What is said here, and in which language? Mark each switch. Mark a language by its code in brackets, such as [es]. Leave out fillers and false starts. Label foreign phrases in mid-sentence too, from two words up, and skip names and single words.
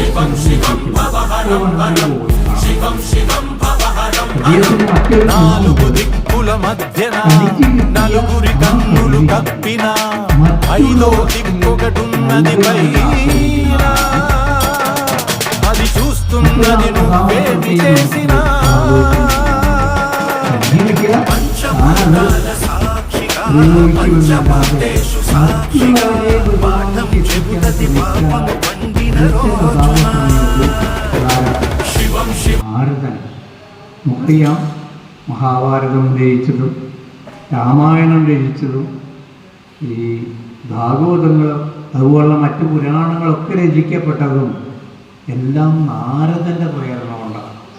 [te] నలుగురి కన్నులు కప్పిన ఐదో దిక్కొకటున్నది పైన అది చూస్తున్నది నువ్వేమి చేసినా పంచభూతాల సాక్షిగా పంచభూతేషు సాక్షిగా పాఠం చెబుతది పాపము పండిన రోజున శివం [ml] ശിവം. നമുക്കറിയാം മഹാഭാരതം രചിച്ചതും രാമായണം രചിച്ചതും ഈ ഭാഗവതങ്ങൾ അതുപോലുള്ള മറ്റു പുരാണങ്ങളൊക്കെ രചിക്കപ്പെട്ടതും എല്ലാം നാരദൻ്റെ പ്രേരണ കൊണ്ടാണ്.